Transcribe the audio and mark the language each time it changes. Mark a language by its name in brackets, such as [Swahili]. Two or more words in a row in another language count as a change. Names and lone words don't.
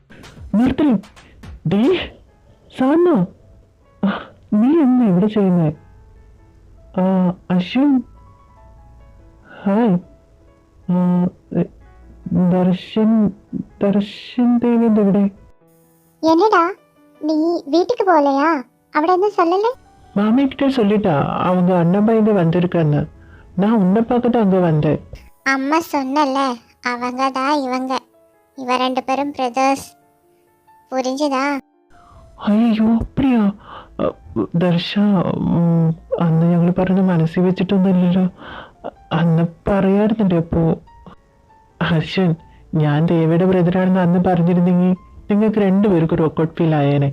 [Malayalam] നിർത്തലും ഡേ സാറിനോ? നീ എന്നാ ഇവിടെ ചെയ്യുന്നേ? അശ്വിൻ ഹായ്. ദർശൻ ദർശൻ ദേവിന്റെ ഇവിടെ [Tamil] என்னடா நீ வீட்டுக்கு போகலையா? [Malayalam] അവിടെ ഒന്നും சொல்லல. [Tamil] மாமி கிட்ட சொல்லிட்டா அவங்க அண்ணன் பையன் வந்திருக்கான்னு. நான் உன்னை பார்க்க தான் அங்கே வந்தேன். அம்மா சொன்னல, அவங்க தான் இவங்க. இவ ரெண்டு பேரும் பிரதர்ஸ். புரிஞ்சுதா? [Malayalam] അയ്യോ അപ്പടിയാ ദർശ. അന്ന് ഞങ്ങൾ പറഞ്ഞ മനസ്സിൽ വെച്ചിട്ടൊന്നുമില്ലല്ലോ. അന്ന് പറയാറുന്നുണ്ട്. അപ്പോ അശ്വൻ, ഞാൻ ദേവിയുടെ ബ്രദറാണെന്ന് അന്ന് പറഞ്ഞിരുന്നെങ്കിൽ നിങ്ങൾക്ക് രണ്ടുപേർക്കും ഒരു [English] awkward feel [Malayalam] ആയേനെ.